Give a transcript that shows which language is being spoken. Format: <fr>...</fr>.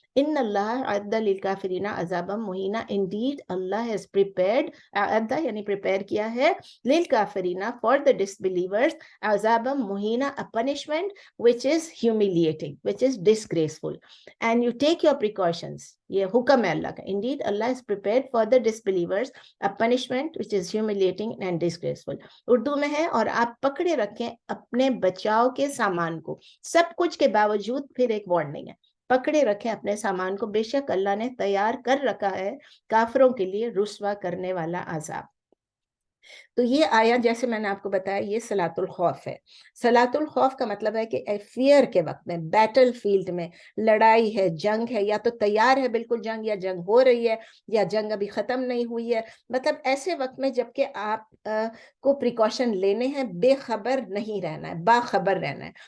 <ar>ان اللہ اعد للکافرین عذابا مہینا،</ar> <en>indeed اللہ has prepared, اعد</en> <ur>یعنی prepare کیا ہے،</ur> <en>للکافرین for the disbelievers، عذابا مہینا a punishment which is humiliating، which is disgraceful. and you take your precautions،</en> <ur>یہ حکم ہے اللہ کا.</ur> <en>indeed Allah is prepared for the disbelievers a punishment which is humiliating and disgraceful.</en> <ur>Urdu میں ہے اور آپ پکڑے رکھیں اپنے بچاؤ کے سامان کو. سب کچھ کے باوجود پھر ایک وارننگ ہے، پکڑے رکھیں اپنے سامان کو، بے شک اللہ نے تیار کر رکھا ہے کافروں کے لیے رسوا کرنے والا عذاب. تو یہ آیت جیسے میں نے آپ کو بتایا یہ صلاۃ الخوف ہے. صلاۃ الخوف کا مطلب ہے کہ فیئر کے وقت میں، بیٹل فیلڈ میں، لڑائی ہے، جنگ ہے، یا تو تیار ہے بالکل جنگ، یا جنگ ہو رہی ہے، یا جنگ ابھی ختم نہیں ہوئی ہے، مطلب ایسے وقت میں جب کہ آپ کو پریکاشن لینے ہیں، بے خبر نہیں رہنا ہے، باخبر رہنا ہے.</ur>